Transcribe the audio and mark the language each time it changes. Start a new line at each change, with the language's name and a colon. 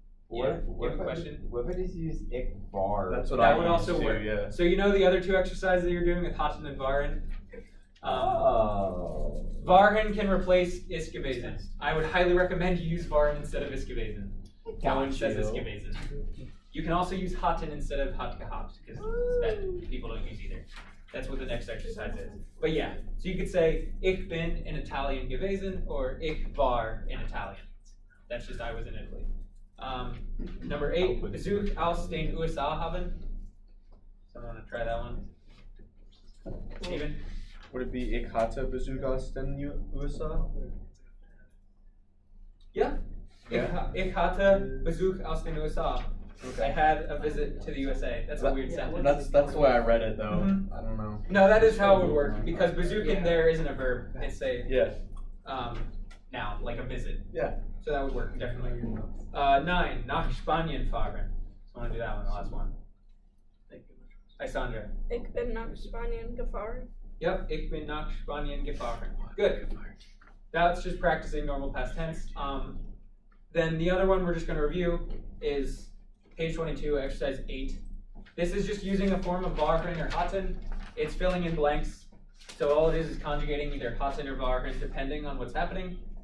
English: Yeah, you have a question? What if I just use
German: ich var?
English: That's what That I would used also to, work. yeah. So you know the other 2 exercises that you're doing with Hatten and Waren? Oh. Waren can replace
German: ist gewesen.
English: I would highly recommend you use Waren instead of
German: ist gewesen.
English: No one says ist gewesen. You can also use Hatten instead of
German: hat gehabt,
English: because that people don't use either. That's what the next exercise is. But yeah, so you could say
German: ich bin in Italian gewesen
English: or
German: ich war in Italian.
English: That's just I was in Italy. Number 8,
German: Besuch aus den USA haben.
English: Someone want to try that one? Steven? Would it be
German: ich hatte Besuch aus den USA?
English: Yeah. Yeah.
German: Ich hatte Besuch aus den USA.
English: Okay. I had a visit to the USA. That's a weird sentence. That's the way I read it though. Mhm. I don't know. No, that is how it would work because Besuch in there isn't a verb. It's a Yeah. noun, like a visit. Yeah. So that would work definitely. 9,
German: nach Spanien fahren.
English: I want to do that one, the last one. Isandra.
German: Ich bin nach Spanien gefahren. Yep, ich bin nach Spanien gefahren.
English: Good. That's just practicing normal past tense. Then the other one we're just going to review is page 22, exercise 8. This is just using a form of waren or hatten. It's filling in blanks. So all it is conjugating either hatten or waren depending on what's happening.